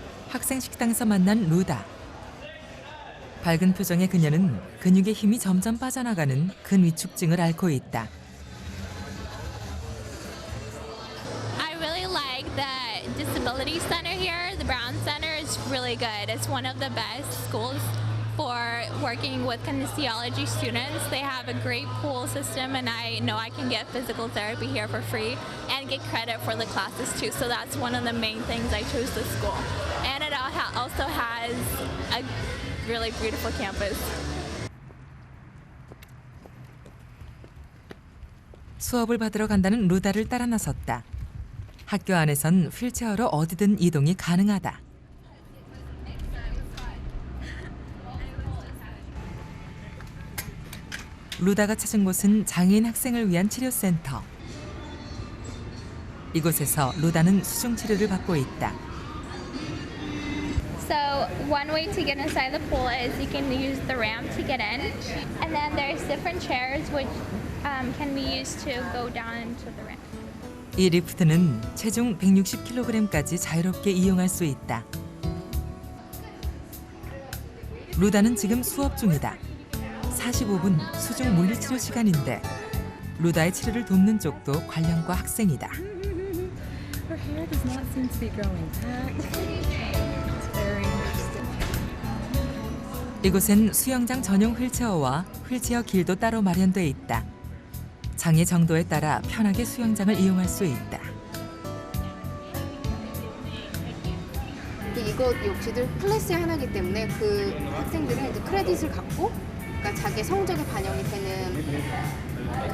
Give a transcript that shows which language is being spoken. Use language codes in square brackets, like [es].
[ko] 학생 식당에서 만난 루다. 밝은 표정의 그녀는 근육의 힘이 점점 빠져나가는 근위축증을 앓고 있다. [en] I really like the disability center here. The Brown Center is really good. It's one of the best schools for working with kinesiology students. They have a great pool system, and I know I can get physical therapy here for free and get credit for the classes too. So that's one of the main things I chose this school. And it also has a really beautiful campus. [ko] 수업을 받으러 간다는 루다를 따라 나섰다. 학교 안에선 휠체어로 어디든 이동이 가능하다. 루다가 찾은 곳은 장애인 학생을 위한 치료센터. 이곳에서 루다는 수중 치료를 받고 있다. [en] So one way to get inside the pool is you can use the ramp to get in, and then there's different chairs which can be used to go down into the ramp. [ko] 이 리프트는 체중 160kg까지 자유롭게 이용할 수 있다. 루다는 지금 수업 중이다. 45분 수중 물리치료 시간인데 루다의 치료를 돕는 쪽도 관련과 학생이다. [en] Her hair does not seem to be growing back. It's very interesting. [ko] 이곳엔 수영장 전용 휠체어와 휠체어 길도 따로 마련돼 있다. 장애 정도에 따라 편하게 수영장을 이용할 수 있다. 이거 역시도 클래스의 하나이기 때문에 그 학생들은 이제 크레딧을 갖고 그러니까 자기 성적에 반영이 되는